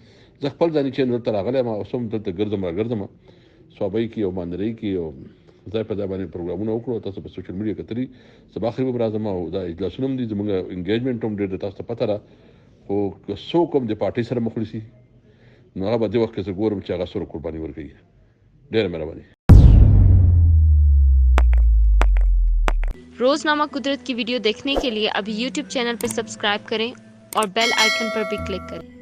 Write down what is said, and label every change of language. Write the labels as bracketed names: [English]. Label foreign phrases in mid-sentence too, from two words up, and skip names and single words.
[Pashto] زه خپل ځاني چې دلته راغلی یم اوس هم دلته ګرځم راګرځم صوبۍ کې او ماندرۍ کې او ځای په ځای باندې پروګرامونه وکړو. تاسو په [English] social media [Pashto] کتلي سبا آخر به راځم او دا اجلاسونه هم دي زموږ انګیجمنټ هم ډېر تاسو ته پته ده. خو که څوک هم د پارټۍ سره مخ نیسي نو هغه به دې وخت کې زه ګورم چې هغه سره قرباني ورکوي. ډېره مهرباني. [Urdu] روزنامہ قدرت کی ویڈیو دیکھنے کے لیے ابھی یوٹیوب چینل پر سبسکرائب کریں اور [English] bell icon [Urdu] پر بھی کلک کریں.